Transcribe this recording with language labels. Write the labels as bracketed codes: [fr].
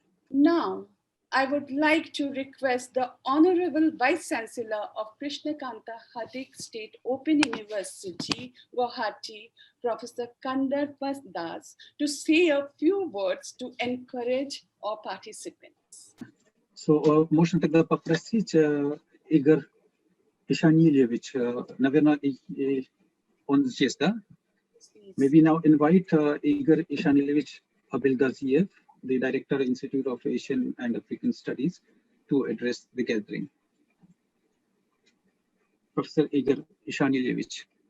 [en] Now, I would like to request the Honorable Vice Chancellor of Krishnakanta Hadik State Open University, Guwahati, Professor Kandarpa Das, to say a few words to encourage our participants. [ru] So, можно тогда попросить Игорь Ишанильевич, наверное, он здесь, да? [en] Maybe now invite Igor Ishanilevich Abelgaziev, the Director, Institute of Asian and African Studies, to address the gathering. Professor Igor Ishanilevich.